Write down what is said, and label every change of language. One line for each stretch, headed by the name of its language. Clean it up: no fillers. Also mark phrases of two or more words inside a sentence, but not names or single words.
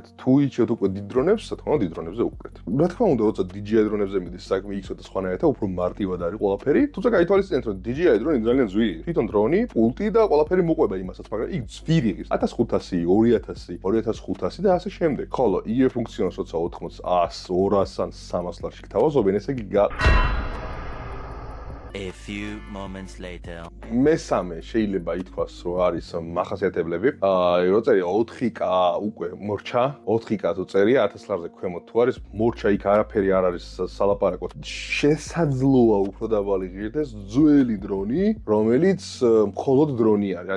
Georgian: თუ ირჩევთ უკვე დიდ დრონებს, რა თქმა უნდა დიდ დრონებზე უყურეთ. რა თქმა უნდა, როცა DJI დრონებზე მიდის საქმე იქ ცოტა სხვანაირად, უფრო მარტივად არის ყველაფერი. თუმცა გაითვალისწინეთ, რომ DJI დრონი ძალიან ძვირი. თვითონ დრონი, პულტი და ყველაფერი მოყვება იმასაც, მაგრამ იქ ძვირი ღირს. 1500, 2000, 2500 და ასე შემდეგ. ხოლო EF ფუნქციონს როცა 80, 100, 200 ან 300 ლარში გთავაზობენ, ესე იგი
English: A few moments later.
Georgian: მესამე შეიძლება ითქვას, რომ არის მახასიათებლები. რო წერია 4K უკვე მორჩა, 4K თუ წერია 1000 ლარზე ქვემოთ თუ არის მორჩა, იქ არაფერი არ არის სალაპარაკო. შესაძლოა უფრო დაბალი ღირდეს ძველი დრონი, რომელიც მხოლოდ დრონი არის.